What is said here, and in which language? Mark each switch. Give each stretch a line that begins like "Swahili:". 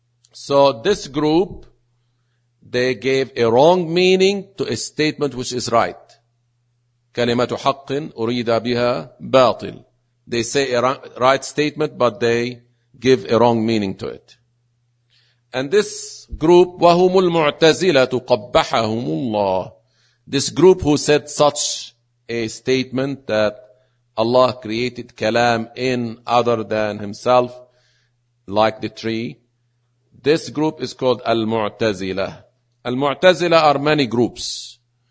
English: So this group, they gave a wrong meaning to a statement which is right.
Arabic: كَلِمَةُ حَقٍ أُرِيدَ بِهَا بَاطِلٍ.
English: They say a right statement, but they give a wrong meaning to it. And this group,
Arabic: وهم المعتزلة قبحهم الله.
English: This group who said such a statement that Allah created كلام in other than himself, like the tree. This group is called المعتزلة. المعتزلة are many groups.